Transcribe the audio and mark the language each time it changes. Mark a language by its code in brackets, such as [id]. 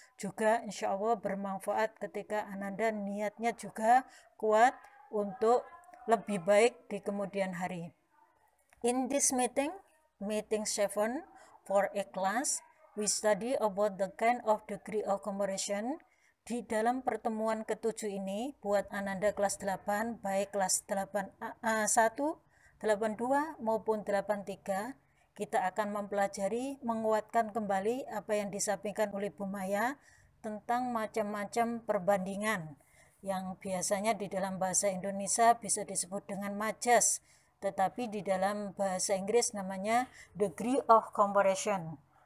[id] Juga insya Allah bermanfaat ketika Ananda niatnya juga kuat untuk lebih baik di kemudian hari. [en] In this meeting 7 for a class, we study about the kind of degree of comparison. [id] Di dalam pertemuan ke-7 ini, buat Ananda kelas 8, baik kelas 8A1, 82 maupun 83, kita akan mempelajari, menguatkan kembali apa yang disampaikan oleh Bu Maya tentang macam-macam perbandingan yang biasanya di dalam bahasa Indonesia bisa disebut dengan majas, tetapi di dalam bahasa Inggris namanya degree of comparison.